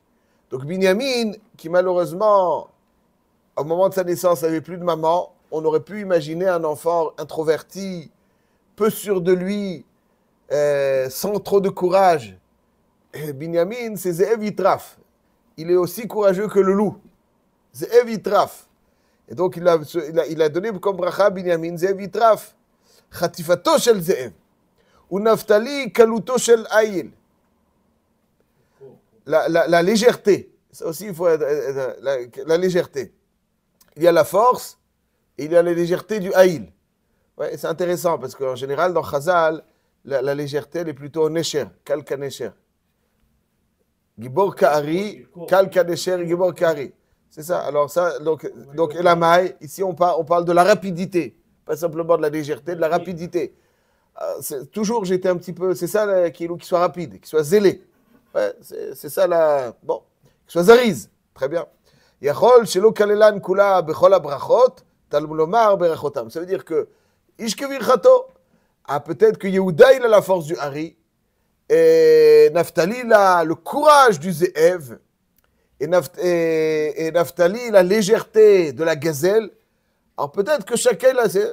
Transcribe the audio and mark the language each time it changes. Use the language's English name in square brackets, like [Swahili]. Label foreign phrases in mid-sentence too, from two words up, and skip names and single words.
[French] Donc, Binyamin, qui malheureusement, au moment de sa naissance, n'avait plus de maman, on aurait pu imaginer un enfant introverti, peu sûr de lui, sans trop de courage. Binyamin, c'est [Hebrew] זאב יטרף. [French] Il est aussi courageux que le loup. [Hebrew] זאב יטרף. [French] Et donc, il a donné comme bracha Binyamin, [Hebrew] זאב יטרף. חטיפתו של זאב. ונפתלי קלותו של איל. [French] La légèreté. Ça aussi, il faut la légèreté. Il y a la force et il y a la légèreté du Ayil. Ouais, c'est intéressant parce qu'en général, dans Chazal, la légèreté, elle est plutôt Nesher, [Hebrew] קל כנשר. גבור כארי, קל כנשר, גבור כארי. [French] C'est ça. Alors ça, donc Elamai, ici on parle de la rapidité, pas simplement de la légèreté, de la rapidité. Toujours j'étais un petit peu, c'est ça qu'il soit rapide, qu'il soit zélé. Ouais, c'est ça bon, qu'il soit zariz. Très bien. [Hebrew] יכול שלא כללן כולן בכל הברכות, תלמוד לומר ברכותם. [French] Ça veut dire que [Hebrew] איש כברכתו. [French] Ah, peut-être que Yehuda, il a la force du Hari, et Naphtali, il a le courage du Ze'ev, et Naphtali, il a la légèreté de la gazelle. Alors peut-être que chacun, là, c'est...